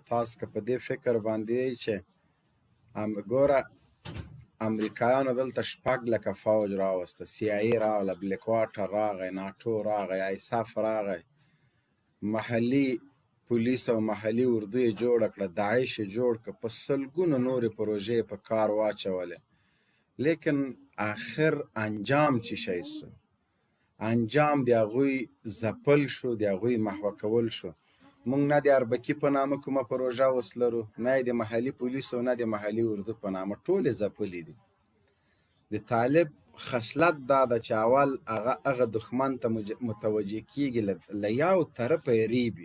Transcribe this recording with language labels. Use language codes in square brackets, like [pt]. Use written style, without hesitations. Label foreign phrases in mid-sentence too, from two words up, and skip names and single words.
[ps] تاسو که په دې فکر باندې یئ چې ګوره امریکایانو دلته 6,00,000 فوج راوسته، CIA راغله، بلیک واټر راغی، ناټو راغی، ایساف راغی، محلي پولیس او محلي اردو یې جوړه کړه، داعش یې جوړ کړه، په سلګونو نورې پروژې په کار واچولې. لیکن آخر انجام چی شی سو؟ انجام د هغوی ځپل شو، د هغوی محوه کول شو. مونږ نه د اربکي په نامه کومه پروژه اوس لرو، نه یې د محلي پولیسو نه د محلي اردو په نامه، ټولې ځپلې دي. د طالب خصلت دا ده چې اول هغه دښمن ته متوجه کیږي، له یو طرفه یې ریبي.